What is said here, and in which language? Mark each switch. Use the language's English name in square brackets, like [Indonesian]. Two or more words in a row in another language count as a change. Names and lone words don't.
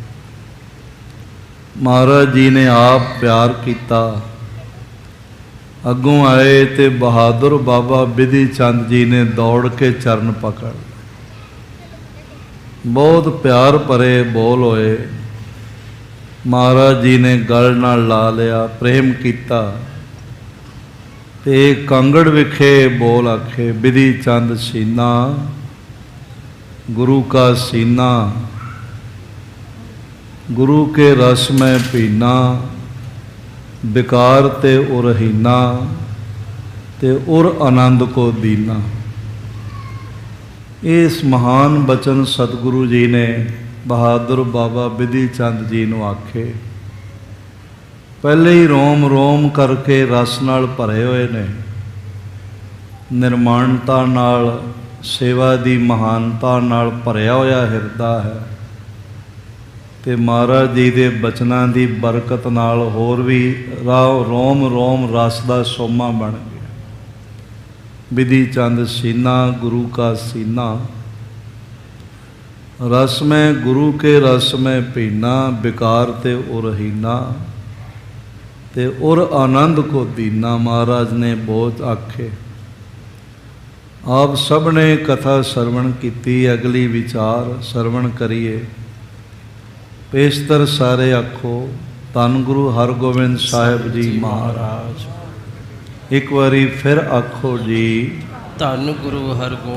[Punjabi] ਮਹਾਰਾਜ ਜੀ ਨੇ ਆਪ ਪਿਆਰ ਕਿਆ, ਅਗੋਂ ਆਏ ਤੋ ਬਹਾਦਰ ਬਾਬਾ ਬਿਧੀ ਚੰਦ ਜੀ ਨੇ ਦੌੜ ਕੇ ਚਰਨ ਪਕੜ, ਬਹੁਤ ਪਿਆਰ ਭਰੇ ਬੋਲ ਹੋਏ। ਮਹਾਰਾਜ ਜੀ ਨੇ ਗਲ ਨਾਲ ਲਾ ਲਿਆ, ਪ੍ਰੇਮ ਕਿਆ ਤੇ ਕਾਂਗੜ ਵਿਖੇ ਬੋਲ ਆਖੇ, ਬਿਧੀ ਚੰਦ ਸੀਨਾ ਗੁਰੂ ਕਾ ਸੀਨਾ, ਗੁਰੂ ਕੇ ਰਸ ਮੇਂ ਪੀਨਾ, ਬਿਕਾਰ ਤੇ ਉਰਹੀਨਾ ਤੇ ਉਰ ਆਨੰਦ ਕੋ ਦੀਨਾ। ਇਸ ਮਹਾਨ ਬਚਨ ਸਤਿਗੁਰੂ ਜੀ ਨੇ ਬਹਾਦਰ ਬਾਬਾ ਬਿਧੀ ਚੰਦ ਜੀ ਨੂੰ ਆਖੇ। ਪਹਿਲੇ ਹੀ ਰੋਮ ਰੋਮ ਕਰਕੇ ਰਸ ਨਾਲ ਭਰੇ ਹੋਏ ਨੇ, ਨਿਰਮਾਣਤਾ ਨਾਲ, ਸੇਵਾ ਦੀ ਮਹਾਨਤਾ ਨਾਲ ਭਰਿਆ ਹੋਇਆ ਹਿਰਦਾ ਹੈ। ਤੇ ਮਹਾਰਾਜ ਜੀ ਦੇ ਬਚਨਾਂ ਦੀ ਬਰਕਤ ਨਾਲ ਹੋਰ ਭੀ ਰੋਮ ਰੋਮ ਰਸ ਦਾ ਸੋਮਾ ਬਣ ਗਿਆ। ਬਿਧੀ ਚੰਦ ਸੀਨਾ ਗੁਰੂ ਕਾ ਸੀਨਾ, ਰਸ ਮੇਂ ਗੁਰੂ ਕੇ ਰਸ ਮੇਂ ਪੀਨਾ, ਬਿਕਾਰ ਤੇ ਉਰਹੀਨਾ ਤੇ ਉਰ ਆਨੰਦ ਕੋ ਦੀਨਾ। ਮਹਾਰਾਜ ਨੇ ਬਹੁਤ ਆਖੇ। ਆਪ ਸਭ ਨੇ ਕਥਾ ਸਰਵਣ ਕੀਤੀ, ਅਗਲੀ ਵਿਚਾਰ ਸਰਵਣ ਕਰੀਏ। ਪੇਸ਼ਤਰ ਸਾਰੇ ਆਖੋ, ਧੰਨ ਗੁਰੂ ਹਰਗੋਬਿੰਦ ਸਾਹਿਬ ਜੀ ਮਹਾਰਾਜ। ਇੱਕ ਵਾਰੀ ਫਿਰ ਆਖੋ ਜੀ, ਧੰਨ ਗੁਰੂ ਹਰਗੋਬਿੰਦ।